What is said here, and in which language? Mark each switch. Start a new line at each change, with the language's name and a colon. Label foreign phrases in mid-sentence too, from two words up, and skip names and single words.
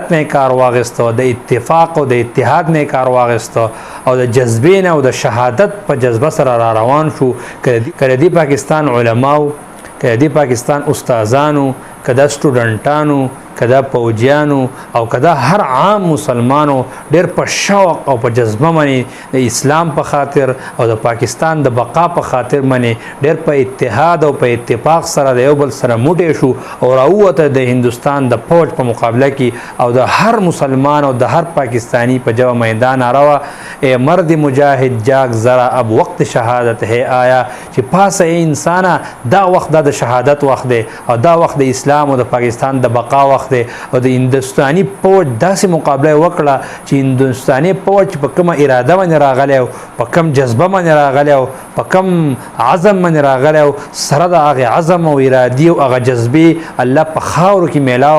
Pashto: نه کار واغسته د اتفاق او د اتحاد نه کار واغسته او د جذبې نه او د شهادت په جذبه سره را روان شو کله دی پاکستان علماو کله دی پاکستان استادانو کله سټوډنټانو کدا پوجیانو او کدا هر عام مسلمانو ډېر په شوق او په جذبه باندې د اسلام په خاطر او د پاکستان د بقا په خاطر باندې ډېر په اتحاد او په اتفاق سره د یو بل سره موټی شو او راووته د هندستان د فوج په مقابله کې او د هر مسلمان او د هر پاکستانی په جوه میدان روا
Urdu: اے مرد مجاهد جاگ ذرا اب وقت شهادت ہے آیا
Pashto: چې پاسه انسان دا وخت د شهادت وخت دی او دا وخت د اسلام او د پاکستان د بقا وخت او د هندستاني فوج داسې مقابله وکړه چې هندستاني فوج په کومه اراده باندې راغلی او په کوم جذبه باندې راغلی او په کوم عزم باندې راغلی او سره د هغې عزم او ارادي او هغه جذبې الله په خاورو کې میلاو